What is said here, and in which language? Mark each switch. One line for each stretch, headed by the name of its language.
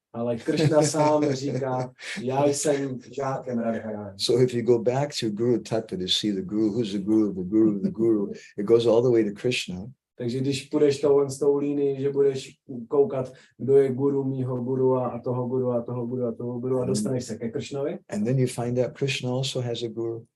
Czech: Ale Krishna sám říká, já jsem žákem Radharani.
English: So if you go back to Guru Tattva to see the guru, who's the guru of the guru of the guru, it goes all the way to Krishna.
Czech: Takže když půjdeš s tou línii, že budeš koukat, kdo je guru mýho guru a toho guru a toho guru a toho guru a dostaneš se ke Krishnovi.
English: And then you find out Krishna also has a guru.